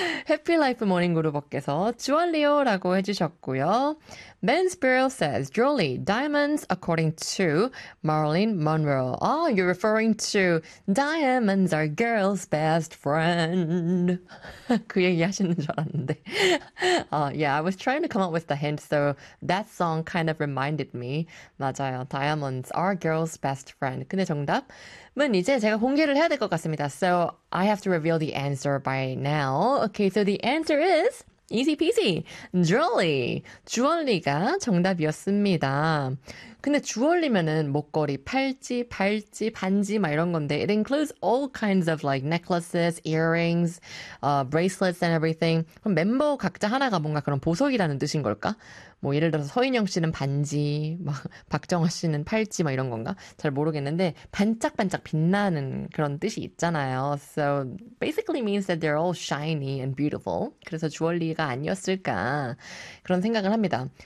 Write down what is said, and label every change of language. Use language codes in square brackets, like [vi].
[ko] 해피라이프 모닝그룹께서 주얼리오라고 해주셨고요. [en] Ben Spiro says, Jewelry, diamonds according to Marilyn Monroe. Oh, you're referring to diamonds are girls' best friend. [ko] 그 얘기 하시는 줄 알았는데. [en] Yeah, I was trying to come up with the hint, so that song kind of reminded me. [ko] 맞아요, [en] diamonds are girls' best friend. [ko] 근데 정답은 이제 제가 공개를 해야 될 것 같습니다. [en] So I have to reveal the answer by now. Okay, so the answer is... Easy peasy. Jewelry. [ko] 주얼리가 정답이었습니다. 근데 주얼리면은 목걸이, 팔찌, 팔찌, 반지 막 이런 건데 [en] it includes all kinds of like necklaces, earrings, bracelets and everything. [ko] 그럼 멤버 각자 하나가 뭔가 그런 보석이라는 뜻인 걸까? 뭐 예를 들어서 서인영 씨는 반지, 막 박정화 씨는 팔찌 막 이런 건가? 잘 모르겠는데 반짝반짝 빛나는 그런 뜻이 있잖아요. [en] So basically means that they're all shiny and beautiful. [ko] 그래서 주얼리가 아니었을까 그런 생각을 합니다.